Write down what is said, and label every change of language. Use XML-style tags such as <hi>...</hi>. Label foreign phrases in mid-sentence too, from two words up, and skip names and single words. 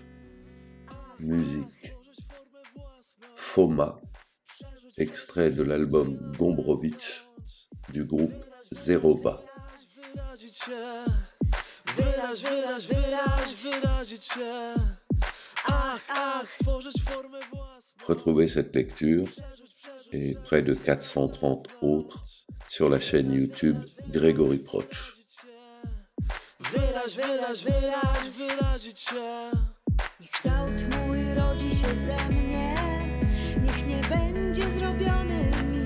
<fr>Musique Foma, extrait de l'album Gombrowicz du groupe Zerowa. Retrouvez cette lecture et près de 430 autres sur la chaîne YouTube Grégory Proch.</fr> <pl>Wyrazić się. Niech kształt mój rodzi się ze mnie, niech nie będzie zrobiony</pl>